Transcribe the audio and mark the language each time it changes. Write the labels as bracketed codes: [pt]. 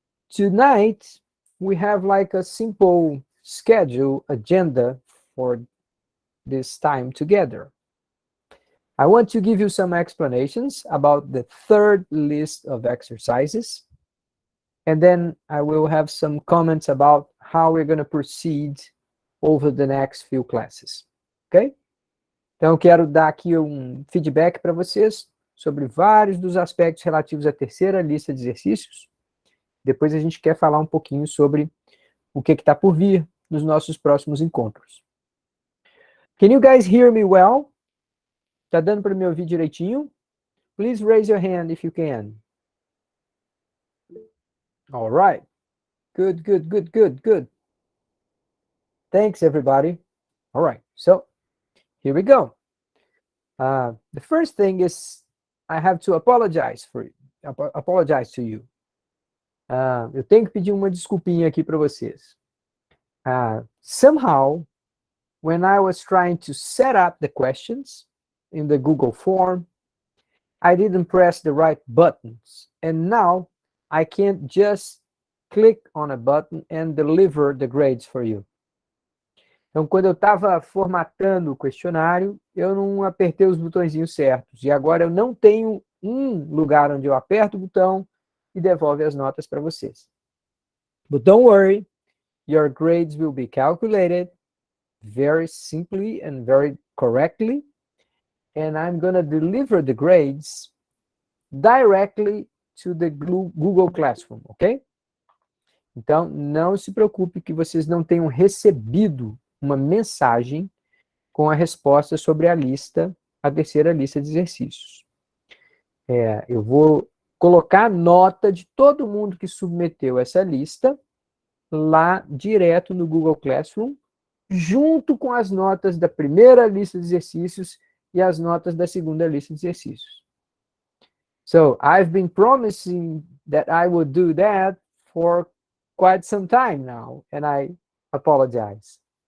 [en] Tonight, we have like a simple schedule agenda for this time together. I want to give you some explanations about the third list of exercises, and then I will have some comments about how we're going to proceed over the next few classes, ok? [pt] Então, eu quero dar aqui um feedback para vocês sobre vários dos aspectos relativos à terceira lista de exercícios. Depois a gente quer falar um pouquinho sobre o que está por vir nos nossos próximos encontros. [en] Can you guys hear me well? [pt] Tá dando para me ouvir direitinho? [en] Please raise your hand if you can. All right. Good, good, good, good, good. Thanks, everybody. All right. So, here we go. The first thing is I have to apologize to you. [pt] Eu tenho que pedir uma desculpinha aqui para vocês. [en] Somehow, when I was trying to set up the questions in the Google form, I didn't press the right buttons. And now, I can't just click on a button and deliver the grades for you. [pt] Então, quando eu estava formatando o questionário, eu não apertei os botõezinhos certos. E agora eu não tenho um lugar onde eu aperto o botão e devolve as notas para vocês. [en] But don't worry, your grades will be calculated very simply and very correctly, and I'm going to deliver the grades directly to the Google Classroom, ok? [pt] Então, não se preocupe que vocês não tenham recebido uma mensagem com a resposta sobre a terceira lista de exercícios. Eu vou colocar a nota de todo mundo que submeteu essa lista lá direto no Google Classroom, junto com as notas da primeira lista de exercícios e as notas da segunda lista de exercícios. [en] So, I've been promising that I would do that for quite some time now, and I apologize.